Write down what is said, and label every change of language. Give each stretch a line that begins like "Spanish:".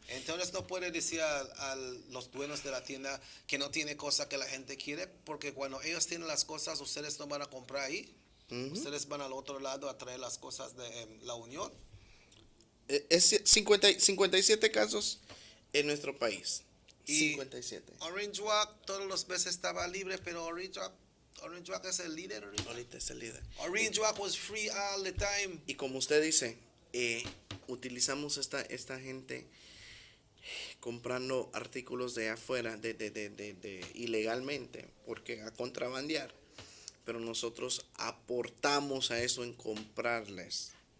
Spanish: Entonces no puede decir a los dueños de la tienda que no tiene cosas que la gente quiere, porque cuando ellos tienen las cosas, ustedes no van a comprar ahí. Ustedes van al otro lado a traer las cosas de la Unión. Es 57 casos en nuestro país. Y 57. Orange Walk todos los veces estaba libre, pero Orange Walk es el líder. Ahorita es el líder.
English: Orange Walk was free all the time.
Spanish: Y como usted dice, utilizamos esta gente comprando artículos de afuera, de ilegalmente, porque a contrabandear. Pero nosotros aportamos a eso en comprarles